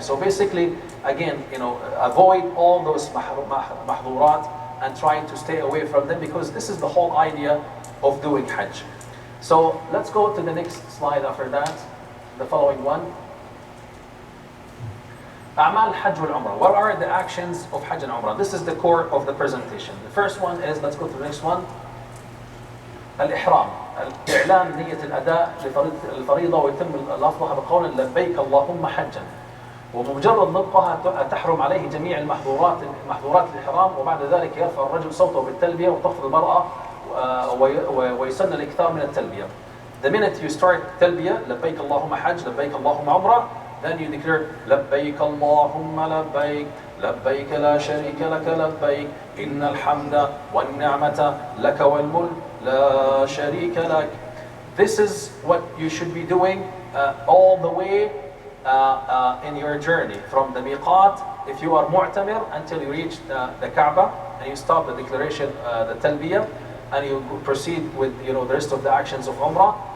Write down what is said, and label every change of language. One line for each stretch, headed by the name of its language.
English: So basically, again, avoid all those mahdurat and try to stay away from them, because this is the whole idea of doing Hajj. So let's go to the next slide after that, the following one.
Arabic: A'mal Hajj wal Umrah.
English: What are the actions of Hajj and Umrah? This is the core of the presentation. The first one is, let's go to the next one.
Arabic: الإحرام. إعلان نية الأداء للفريضة، ويتم لفظها بقول لبيك اللهم حجا. وبمجرد نطقها تحرم عليه جميع محظورات الإحرام، وبعد ذلك يرفع الرجل صوته بالتلبية وتخفض المرأة ويسن الإكثار من التلبية.
English: The minute you start
Arabic: تلبية لبيك اللهم حج لبيك اللهم عمرة,
English: then you declare
Arabic: لبيك اللهم لبيك لبيك لا شريك لك لبيك إن الحمد والنعمة لك والملك لا شريك لك.
English: This is what you should be doing all the way in your journey from the miqat, if you are mu'tamir, until you reach the Kaaba, and you stop the declaration, the talbiyah, and you proceed with the rest of the actions of Umrah.